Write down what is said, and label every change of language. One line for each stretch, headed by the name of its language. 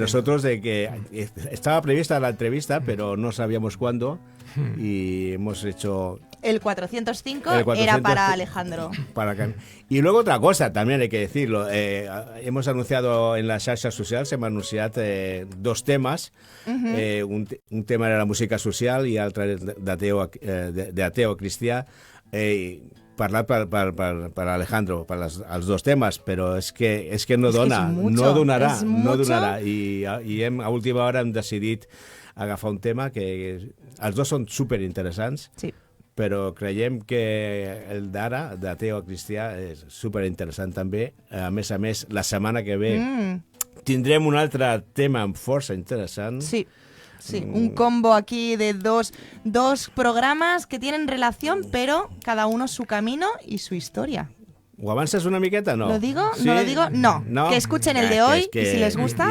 Spanish: Nosotros de que estaba prevista la entrevista, pero no sabíamos cuándo, y hemos hecho... El 405 era para Alejandro. Y luego otra cosa, también hay que decirlo. Hemos anunciado en las xarxes socials,
Catalan: hem anunciat dos temes. Un tema era la música social i l'altre d'ateo cristià. Parlat per Alejandro, per els dos temes, però és que no dona, no donarà. I a última hora hem decidit agafar un tema que els dos són superinteressants. Sí. Però creiem que el d'ara, d'ateo cristià, és superinteressant també. A més, la setmana que ve tindrem un altre tema força interessant.
Spanish: Sí, un combo aquí de dos programas que tienen relación, pero cada uno su camino y su historia.
Catalan: ¿O avances una miqueta? No.
Spanish: ¿Lo digo? ¿Sí? ¿No lo digo? No. Que escuchen el de hoy y si les gusta,